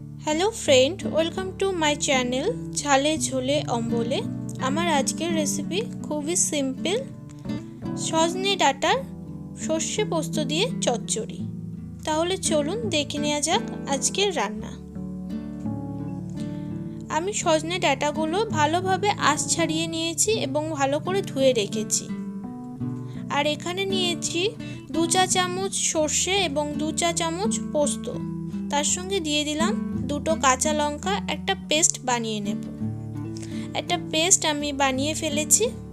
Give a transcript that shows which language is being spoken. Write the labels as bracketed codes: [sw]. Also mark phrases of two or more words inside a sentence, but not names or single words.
[en] hello friend, welcome to my channel झाले झोले अम्बोले। [bn] আমার আজকের রেসিপি খুবই সিম্পল, সজনে ডাটার সর্ষে পোস্ত দিয়ে চচ্চড়ি। তাহলে চলুন দেখে নেওয়া যাক আজকের রান্না। আমি সজনে ডাটাগুলো ভালোভাবে আঁশ ছাড়িয়ে নিয়েছি এবং ভালো করে ধুয়ে রেখেছি। আর এখানে নিয়েছি 2 চা চামচ সরষে এবং 2 চা চামচ পোস্ত। তার সঙ্গে দিয়ে দিলাম দুটো কাঁচা লঙ্কা, একটা পেস্ট বানিয়ে নেব। একটা পেস্ট আমি বানিয়ে ফেলেছি।